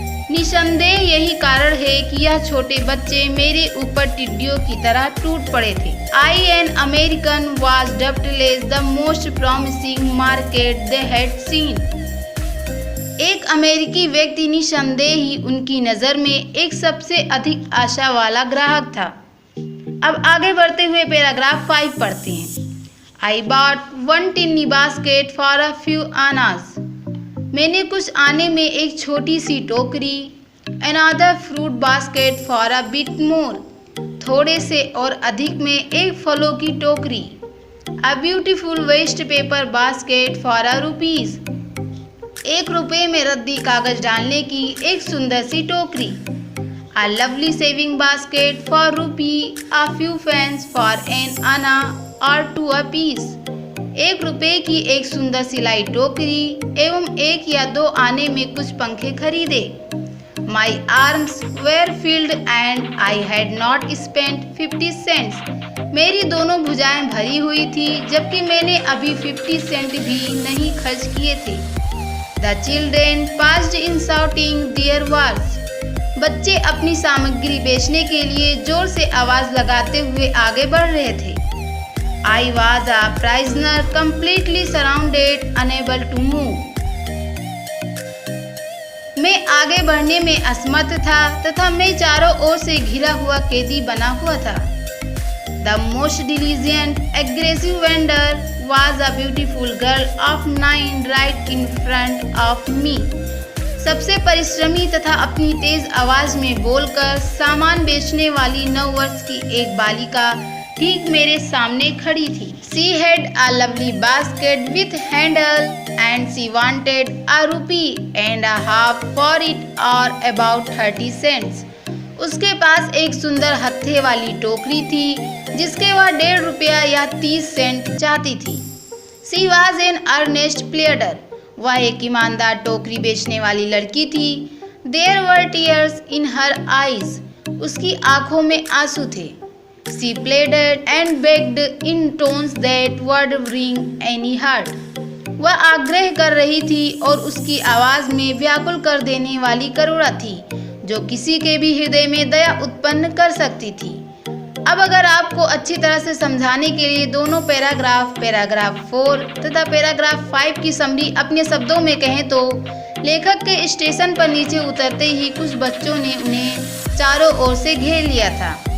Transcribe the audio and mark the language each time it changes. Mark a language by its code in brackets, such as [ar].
[hi] निसंदेह यही कारण है कि यह छोटे बच्चे मेरे ऊपर टिड्डियों की तरह टूट पड़े थे। [en] I, an American, was doubtless the most promising market they had seen. [hi] एक अमेरिकी व्यक्ति निसंदेह ही उनकी नज़र में एक सबसे अधिक आशा वाला ग्राहक था। अब आगे बढ़ते हुए पैराग्राफ 5 पढ़ते हैं। [en] I bought one tiny basket for a few annas. [hi] मैंने कुछ आने में एक छोटी सी टोकरी, [en] another fruit basket for a bit more, [hi] थोड़े से और अधिक में एक फलों की टोकरी, [en] A beautiful waste paper basket for a rupees. [hi] 1 रुपये में रद्दी कागज डालने की एक सुंदर सी टोकरी. [en] A lovely saving basket for rupee. A few fans for an anna or 2 apiece. [hi] 1 रुपये की एक सुंदर सिलाई टोकरी एवं 1 या 2 आने में कुछ पंखे खरीदे. [en] My arms were filled and I had not spent 50 cents. [hi] मेरी दोनों भुजाएं भरी हुई थी जबकि मैंने अभी 50 सेंट भी नहीं खर्च किए थे. [en] The children passed in shouting their wares. [hi] बच्चे अपनी सामग्री बेचने के लिए जोर से आवाज लगाते हुए आगे बढ़ रहे थे. [en] I was a prisoner, completely surrounded, unable to move. [hi] मैं आगे बढ़ने में असमर्थ था तथा मैं चारों ओर से घिरा हुआ कैदी बना हुआ था. [en] The most diligent, aggressive vendor was a beautiful girl of 9 right in front of me. [hi] सबसे परिश्रमी तथा अपनी तेज आवाज में बोलकर सामान बेचने वाली 9 वर्ष की एक बालिका ठीक मेरे सामने खड़ी थी. [en] She had a lovely basket with handle and she wanted a rupee and a half for it, or about 30 cents. [hi] उसके पास एक सुंदर हत्थे वाली टोकरी थी जिसके वह 1.5 रुपया या 30 सेंट चाहती थी. [en] She was an earnest pleader. [hi] वह एक ईमानदार टोकरी बेचने वाली लड़की थी. [en] There were tears in her eyes. [hi] उसकी आंखों में आंसू थे. [en] She pleaded and begged in tones that would wring any heart. [hi] वह आग्रह कर रही थी और उसकी आवाज में व्याकुल कर देने वाली करुणा थी जो किसी के भी हृदय में दया उत्पन्न कर सकती थी. अब अगर आपको अच्छी तरह से समझाने के लिए दोनों पैराग्राफ 4 तथा पैराग्राफ 5 की समरी अपने शब्दों में कहें तो लेखक के स्टेशन पर नीचे उतरते ही कुछ बच्चों ने उन्हें चारों ओर से घेर लिया था.